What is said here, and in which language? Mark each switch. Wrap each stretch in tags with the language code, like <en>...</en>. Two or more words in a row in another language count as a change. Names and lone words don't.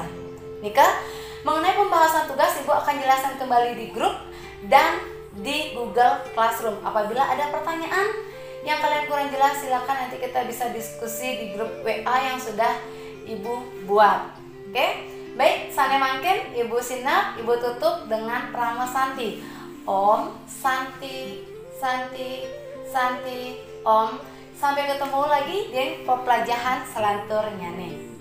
<id>Nika, mengenai pembahasan tugas Ibu akan jelaskan kembali di grup dan di Google Classroom. Apabila ada pertanyaan yang kalian kurang jelas, silakan nanti kita bisa diskusi di grup WA yang sudah Ibu buat. Oke? Baik,</id> <ban>sane mangkin Ibu sinap,</ban> <id>Ibu tutup dengan pramesanti.</id> <sa>Om Santi Santi Santi Om.</sa> <id>Sampai ketemu lagi di pelajaran selanjutnya nih.</id>